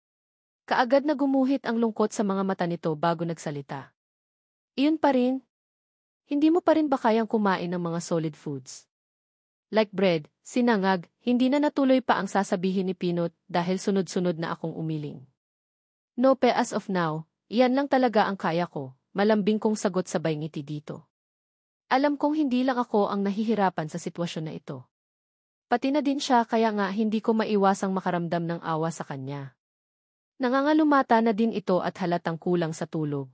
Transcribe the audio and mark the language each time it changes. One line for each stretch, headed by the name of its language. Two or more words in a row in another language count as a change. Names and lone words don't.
Filipino: Kaagad na gumuhit ang lungkot sa mga mata nito bago nagsalita. Iyon pa rin? Hindi mo pa rin ba kayang kumain ng mga
English: solid foods? Like bread,
Filipino: sinangag, hindi na natuloy pa ang sasabihin ni Pinot dahil sunod-sunod na akong umiling.
English: No pe as of now,
Filipino: iyan lang talaga ang kaya ko, malambing kong sagot sabay ngiti dito. Alam kong hindi lang ako ang nahihirapan sa sitwasyon na ito. Pati na din siya kaya nga hindi ko maiwasang makaramdam ng awa sa kanya. Nangangalumata na din ito at halatang kulang sa tulog.